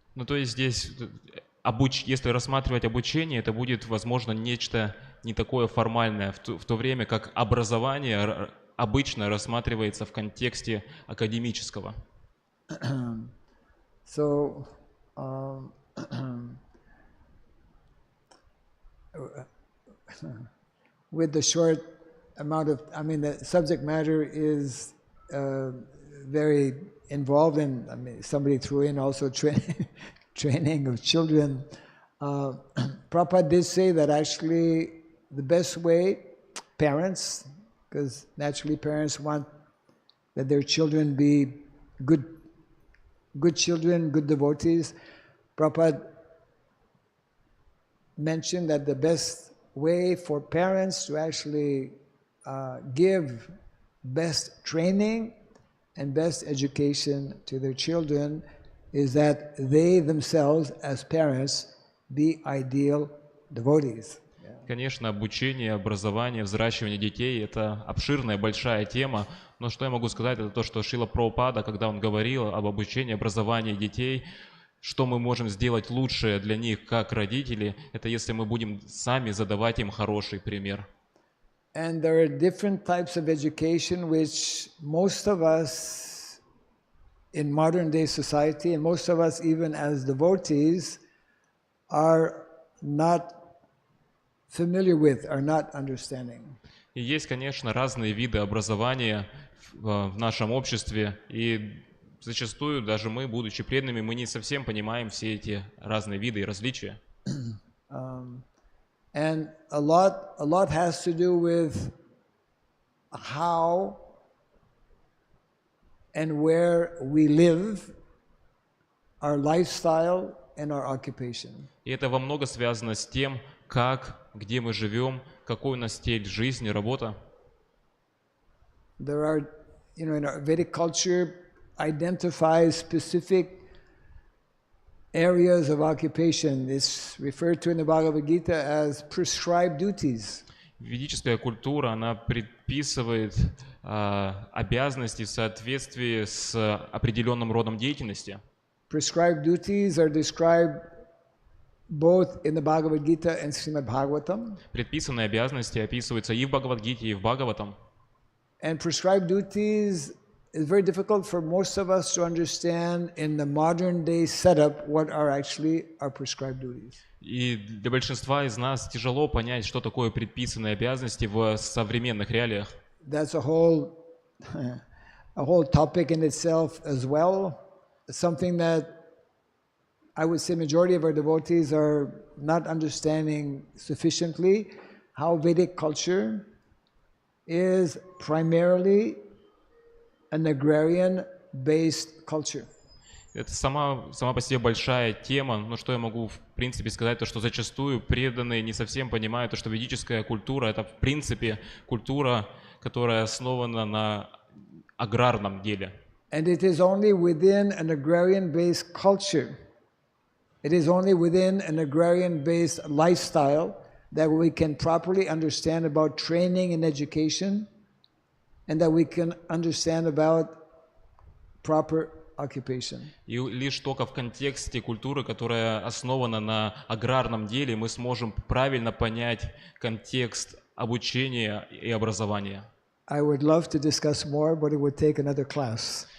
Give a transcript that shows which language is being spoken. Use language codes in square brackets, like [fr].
[ru] То есть здесь, если рассматривать обучение, это будет, возможно, нечто не такое формальное, в то время как образование обычно рассматривается в контексте академического. [en] So, with the short amount of, the subject matter is very involved in, somebody threw in also training of children. Prabhupada did say that actually the best way, parents, because naturally parents want that their children be good good children, good devotees. Prabhupada mentioned that the best way for parents to actually give best training and best education to their children is that they themselves, as parents, be ideal devotees. [ru] Конечно, обучение, образование, взращивание детей – это обширная, большая тема, но что я могу сказать, это то, что Шрила Прабхупада, когда он говорил об обучении, образовании детей, что мы можем сделать лучшее для них, как родители, это если мы будем сами задавать им хороший пример. [en] And there are different types of education which most of us in modern day society, and most of us even as devotees, are not familiar with, are not understanding. [ru] И есть, конечно, разные виды образования в нашем обществе, и зачастую даже мы, будучи преданными, мы не совсем понимаем все эти разные виды и различия. [en] And a lot has to do with how and where we live, our lifestyle and our occupation. [ru] И это во много связано с тем, как, где мы живем, какой у нас стиль жизни, работа. [en] There are, in our Vedic culture, identifies specific areas of occupation. It's referred to in the Bhagavad Gita as prescribed duties. [ru] Ведическая культура, она предписывает обязанности в соответствии с определенным родом деятельности. [en] Prescribed duties are described both in the Bhagavad Gita and Шримад Бхагаватам. [ru] Предписанные обязанности описываются и в Бхагавад-гите, и в Бхагаватам. [en] And prescribed duties is very difficult for most of us to understand in the modern day setup what are actually our prescribed duties. [ru] И для большинства из нас тяжело понять, что такое предписанные обязанности в современных реалиях. [en] That's a whole topic in itself as well. Something that I would say majority of our devotees are not understanding sufficiently, how Vedic culture is primarily an agrarian-based culture. [ru] Это сама по себе большая тема, но что я могу в принципе сказать, то что зачастую преданные не совсем понимают, то, что ведическая культура это в принципе культура, которая основана на аграрном деле. [en] And it is only within an agrarian-based culture, it is only within an agrarian-based lifestyle that we can properly understand about training and education, and that we can understand about proper occupation. [ru] И лишь только в контексте культуры, которая основана на аграрном деле, мы сможем правильно понять контекст обучения и образования. [en] I would love to discuss more, but it would take another class.